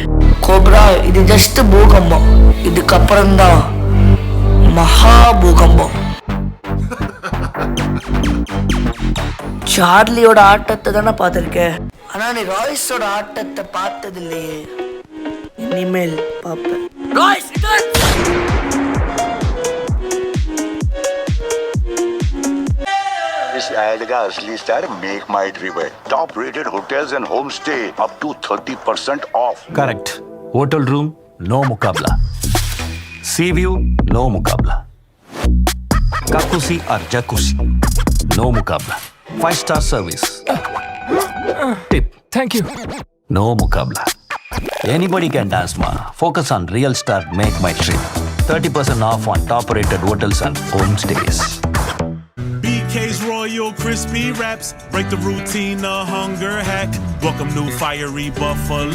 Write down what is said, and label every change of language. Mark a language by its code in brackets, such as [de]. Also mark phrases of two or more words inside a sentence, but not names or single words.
[ta] கோப்ரா இது ஜஸ்ட் பூகம்பம், இதுக்கப்புறம் தான் மகா பூகம்பம். சார்லியோட ஆட்டத்தை தானே பார்த்துருக்கேன், ஆனா நீ ராய்ஸோட ஆட்டத்தை பார்த்தது இல்லையே. இனிமேல் பார்ப்பேன். [hi] इस ऐड का असली स्टार मेक माई ट्रिप है. [en] top rated hotels and home stay up to 30% off. करेक्ट. hotel room no मुकाबला, sea view no मुकाबला, काकुसी और jacuzzi no मुकाबला, 5 star service, tip thank you no मुकाबला. Anybody can dance ma. Focus on real star make my trip. 30% off on top rated hotels and homestays. BK's Royal Crispy Wraps. Break the routine, a hunger hack. Welcome new fiery buffalo.